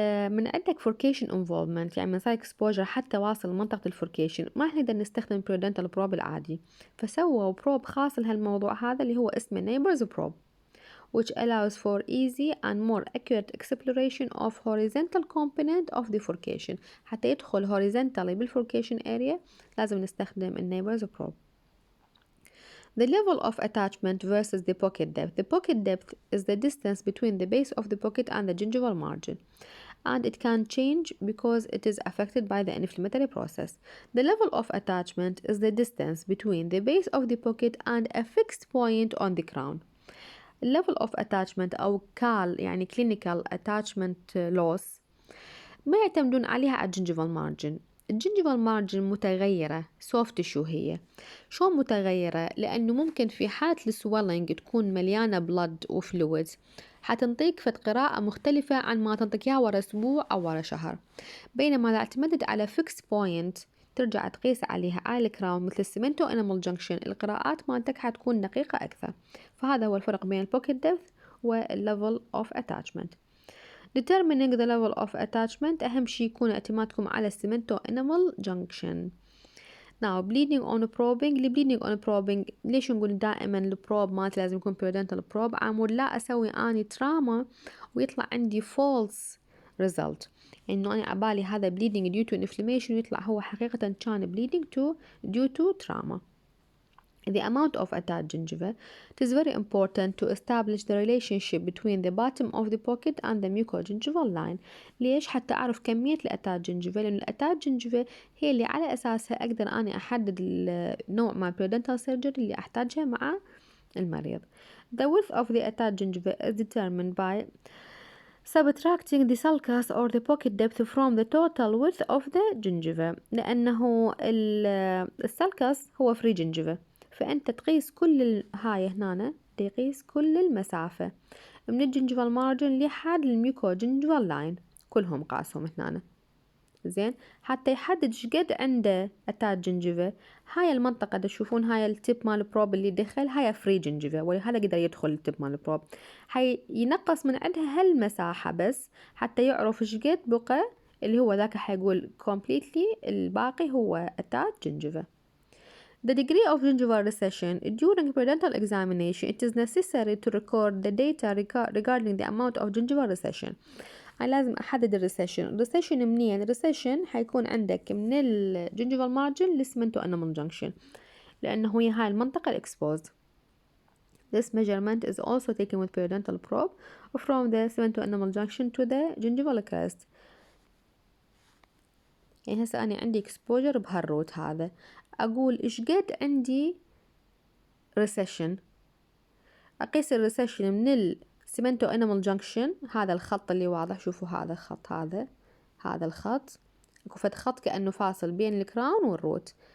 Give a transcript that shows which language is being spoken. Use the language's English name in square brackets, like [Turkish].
[Arabic] من عندك furcation involvement يعني من صار exposure حتى واصل منطقة الفوركيشن ما نقدر نستخدم periodontal probe العادي، فسووا probe خاص لهالموضوع هذا اللي هو اسمه neighbors probe, [English] which allows for easy and more accurate exploration of horizontal component of the furcation. [Arabic] حتى يدخل horizontally بالفوركيشن area لازم نستخدم neighbors probe. [English] The level of attachment versus the pocket depth. The pocket depth is the distance between the base of the pocket and the gingival margin, and it can change because it is affected by the inflammatory process. The level of attachment is the distance between the base of the pocket and a fixed point on the crown. [Arabic] Level of attachment أو CAL يعني clinical attachment loss ما يعتمدون عليها على الجنجيفال مارجن. الجنجيفال مارجن متغيرة soft tissue هي. شو متغيرة؟ لأنه ممكن في حالة السويلنج تكون مليانة blood وفلويد حتنطيك فد قراءة مختلفة عن ما تنطيك إياها ورا أسبوع أو ورا شهر، بينما إذا اعتمدت على fixed point ترجع تقيس عليها على الكراون مثل السيمنتو انامل جنكشن القراءات مالتك حتكون دقيقة أكثر. فهذا هو الفرق بين البوكيت depth والlevel of attachment. [English] Determining the level of attachment [Arabic] أهم شي يكون اعتمادكم على السيمنتو انامل جنكشن. Now bleeding on probing. bleeding on probing ليش نقول دائما البروب مالتي لازم يكون periodontal probe؟ عمود لا أسوي أني تراما ويطلع عندي false result، إنه أنا عبالي هذا bleeding due to inflammation ويطلع هو حقيقة كان bleeding due to trauma. [English] The amount of attached gingiva. It is very important to establish the relationship between the bottom of the pocket and the mucogingival line. [Arabic] ليش؟ حتى أعرف كمية الأتاج gingiva، لأن الأتاج gingiva هي اللي على أساسها أقدر أنا أحدد النوع مع periodontal surgery اللي أحتاجها مع المريض. [English] The width of the attached gingiva is determined by subtracting the sulcus or the pocket depth from the total width of the gingiva، [Arabic] لأنه السلكس هو free gingiva، فأنت تقيس كل هاي هنا تقيس كل المسافة من الجنجيفال مارجن لحد الميوكو جنجيفال لاين كلهم قاسهم هنا. زين حتى يحدد شقد عنده أتاج جنجيفا. هاي المنطقة تشوفون هاي التب مال البروب اللي دخل هاي فري جنجيفا، ولهذا قدر يدخل التب مال البروب. هاي ينقص من عندها هالمساحة بس حتى يعرف شقد بقى اللي هو ذاك حيقول completely الباقي هو أتاج جنجيفا. [English] The degree of gingival recession. During periodontal examination, it is necessary to record the data regarding the amount of gingival recession. [Arabic] أنا لازم أحدد الريسيشن منين؟ الريسيشن حيكون عندك من الجنجيفال مارجن للسمنتو انامل جنكشن، لأنه هي هاي المنطقة الإكسبوزد. [English] This measurement is also taken with periodontal probe from the cemento enamel junction to the gingival crest. [Arabic] يعني هسه أنا عندي exposure بهالروت هذا، أقول إيش قد عندي recession، أقيس الريسيشن من السمنتو انامل جنكشن، هذا الخط اللي واضح، شوفوا هذا الخط، هذا الخط اكو فد خط كأنه فاصل بين الكراون والروت.